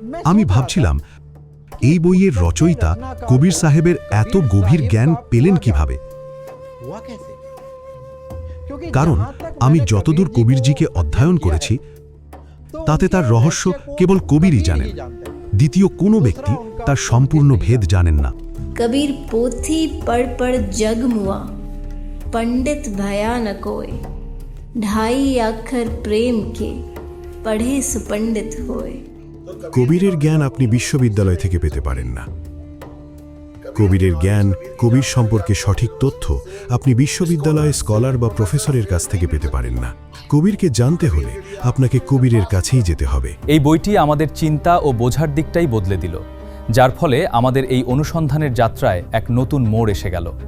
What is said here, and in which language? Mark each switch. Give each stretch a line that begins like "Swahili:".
Bangla: আমি ভাবছিলাম এই বইয়ের রচয়িতা কবির সাহেবের এত গভীর জ্ঞান পেলেন কিভাবে। কারণ আমি যতদূর কবিরজিকে অধ্যয়ন করেছি তাতে তার রহস্য কেবল কবিরই জানেন, দ্বিতীয় কোনো ব্যক্তি তার সম্পূর্ণ ভেদ জানেন না।
Hindi: कबीर पोथी पढ़ पढ़ जग मुआ, पंडित भया न कोय, ढाई अक्षर प्रेम के पढ़े सुपंडित होए।
Bangla: কবিরের জ্ঞান আপনি বিশ্ববিদ্যালয় থেকে পেতে পারেন না। কবিরের জ্ঞান, কবির সম্পর্কে সঠিক তথ্য আপনি বিশ্ববিদ্যালয়ে স্কলার বা প্রফেসরের কাছ থেকে পেতে পারেন না। কবিরকে জানতে হলে আপনাকে কবিরের কাছেই যেতে হবে। এই বইটি আমাদের চিন্তা ও বোঝার দিকটাই বদলে দিল, যার ফলে আমাদের এই অনুসন্ধানের যাত্রায় এক নতুন মোড় এসে গেল।